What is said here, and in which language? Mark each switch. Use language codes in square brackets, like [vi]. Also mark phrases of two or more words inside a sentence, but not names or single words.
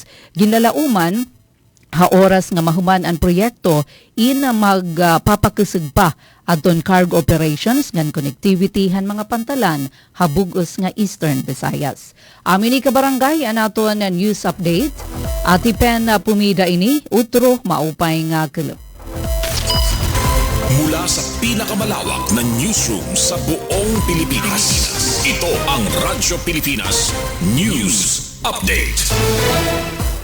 [war] Ginalauman ha oras nga mahuman ang proyekto in magpapakusog pa adton cargo operations ngan connectivity han mga pantalan habugos nga Eastern Visayas. Amin ni kabarangay anaton news update. Atipen Pumida ini utro maupay nga kelep. [tl] Mula sa pinakamalawak na newsroom sa buong Pilipinas, ito ang Radyo Pilipinas News Update.